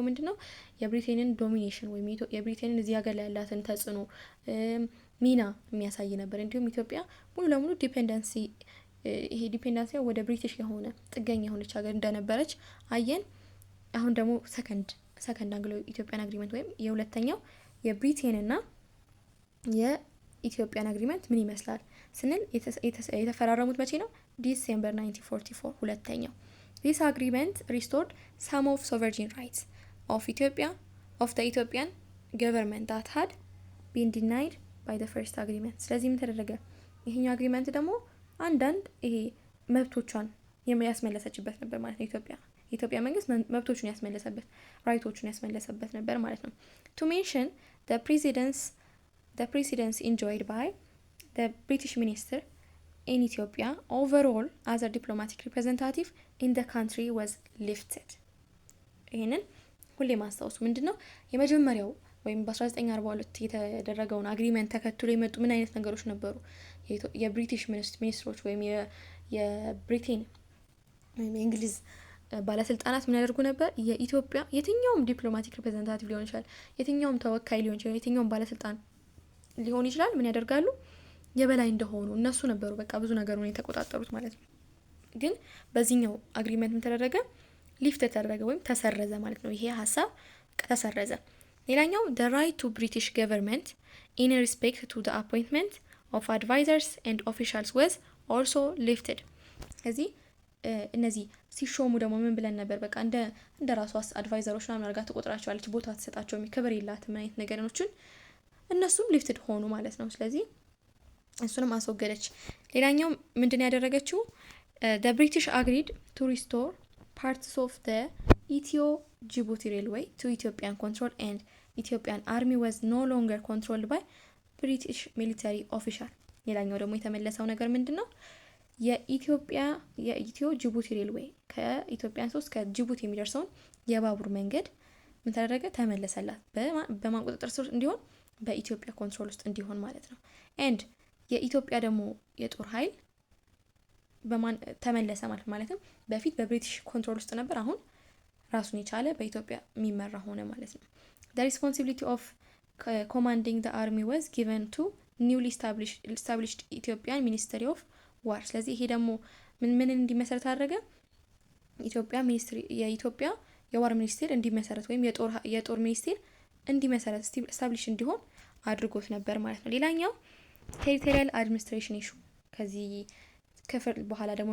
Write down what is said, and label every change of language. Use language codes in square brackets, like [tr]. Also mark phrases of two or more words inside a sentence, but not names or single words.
[am] ምንድነው የብሪቴንን ዶሚኔሽን ወይም የብሪቴንን እዚህ ሀገር ላይ ያላትን ተጽዕኖ ሚና የሚያሳይ ነበር። እንዲሁም ኢትዮጵያ ሙሉ ለሙሉ ዲፔንደንሲ ወደ ብሪቲሽ የሆነ ጥገኛ የሆነች ሀገር እንደነበረች አየን። አሁን ደግሞ [en] second Anglo Ethiopian agreement [am] ወይም የሁለተኛው የብሪቴንና የኢትዮጵያን አግሪመንት ምን ይመስላል ስንል የተፈራረሙት መቼ ነው? [en] ዲሴምበር 1944 ሁለተኛው። This agreement restored some of sovereign rights of the Ethiopian government that had been denied by the first agreement። [am] ስለዚህ ምን ተደረገ? ይሄኛው አግሪመንት ደግሞ አንዳንድ ይሄ መብቶቿን የሚያስመለሰችበት ነበር ማለት ነው። ኢትዮጵያ የኢትዮጵያ መንግስት መብቶቹን ያስመለሰበት ራይቶቹን ያስመለሰበት ነበር ማለት ነው። [en] to mention the presidency enjoyed by the British minister in Ethiopia overall as a diplomatic representative in the country was lifted። [am] ይህንን ሁሌ ማስታወሱ ምንድነው የመጀመሪያው ወይም በ1942 የተደረገውን አግሪመንት ተከትሎ የመጡ ምን አይነት ነገሮች ነበሩ? የብሪቲሽ ሚኒስትሮች ወይም የብሪቴን ወይም የእንግሊዝ ባለስልጣናት ምን ያደርጉ ነበር? የኢትዮጵያ የትኛውም [en] diplomatic representative [am] ሊሆን ይችላል፣ የትኛውም ተወካይ ሊሆን ይችላል፣ የትኛውም ባለስልጣን ሊሆን ይችላል፣ ምን ያደርጋሉ? የበላይ እንደሆኑ እነሱ ነበሩ በቃ ብዙ ነገሩን የተቆጣጠሩት ማለት ነው። ግን በዚህኛው አግሪመንት ምን ተደረገ? ሊፍት ተደረገ ወይም ተሰረዘ ማለት ነው። ይሄ ሀሳብ ተሰረዘ። ሌላኛው [en] the right to British government in respect to the appointment of advisors and officials was also lifted። [am] ስለዚህ እነዚህ ሲሾሙ ደግሞ ምን ብለን ነበር? በቃ እንደ ራሷ አድቫይዘሮች ምናምን አድርጋ ትቆጥራቸዋለች፣ ቦታ ትሰጣቸው፣ ክብር የላትም አይነት ነገሮችን እነሱም ሊፍትድ ሆኑ ማለት ነው። ስለዚህ እሱንም አስወገደች። ሌላኛው ምንድን ያደረገችው? [en] the British agreed to restore parts of the Ethio-Djibouti railway to Ethiopian control and Ethiopian army was no longer controlled by British military official። [am] ሌላኛው ደግሞ የተመለሰው ነገር ምንድነው? የኢትዮ ጅቡቲ ሬልዌይ ከኢትዮጵያን 3 ከጅቡቲ የሚደርሰውን የባቡር መንገድ ምን ተደረገ? ተመለሰላት። በማን ቁጥጥር ስር እንዲሆን? በኢትዮጵያ ኮንትሮል ውስጥ እንዲሆን ማለት ነው። ኤንድ የኢትዮጵያ ደግሞ የጦር ኃይል በማን ተመለሰ ማለትም በፊት በብሪቲሽ ኮንትሮል ውስጥ ነበር፣ አሁን ራሱን የቻለ በኢትዮጵያ የሚመራ ሆነ ማለት ነው። [en] the responsibility of commanding the army was given to newly established Ethiopian Ministry of War። [am] ስለዚህ ይሄ ደግሞ ምን እንዲመሰረት አደረገ? የኢትዮጵያ የዋር ሚኒስቴር እንዲመሰረት ወይም የጦር ሚኒስቴር እንዲመሰረት ስታብሊሽ እንዲሆን አድርጎት ነበር ማለት ነው። ሌላኛው [en] territorial administration issue [am] ከዚህ ክፍል በኋላ ደግሞ